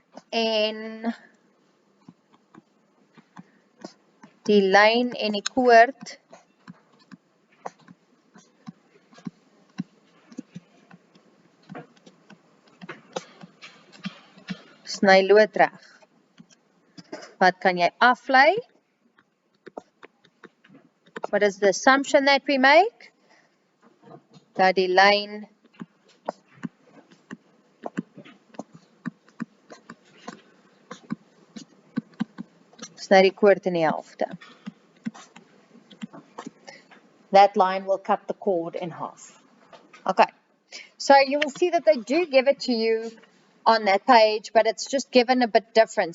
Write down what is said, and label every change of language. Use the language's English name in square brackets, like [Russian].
[Afrikaans] En die lyn en die koord sny loodreg. Wat kan jy aflei? [English] What is the assumption that we make? [Afrikaans] Dat die lyn sny die koord in die helfte. [English] That line will cut the chord in half. Okay, so you will see that they do give it to you on that page, but it's just given a bit different.